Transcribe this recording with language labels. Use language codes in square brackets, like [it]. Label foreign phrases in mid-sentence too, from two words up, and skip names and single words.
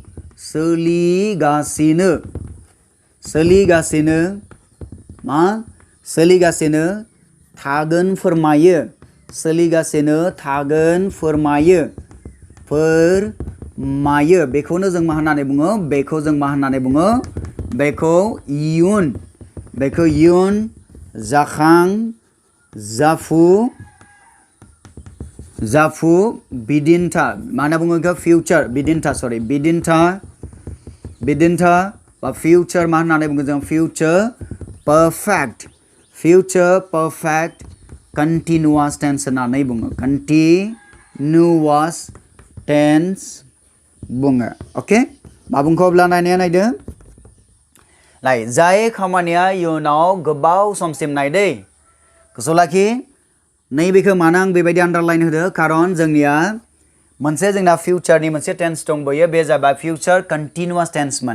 [brx] थागोन फोरमायो बेखौनो जों मा होननानै बुङो बेखौ इयुन जाखां जाफु बिदिन्था मा होनना बुङो बेखौ future बिदिन्था बा future मा होननानै बुङो जों [en] future perfect continuous tense [brx] होननानै बुङो [en] continuous tense [brx] बुङो अके मा बुंखो अब्ला नायदो जाय खामानिया इयुनाव गोबाव समसिम नायदै गोसोआव लाखि नैबेखौ मानो आं बेबायदि आन्डारलाइन होदो खारन जोंनिया मोनसे जोंना फिउचारनि मोनसे टेन्स दंबोयो बे जाबाय [en] future continuous tense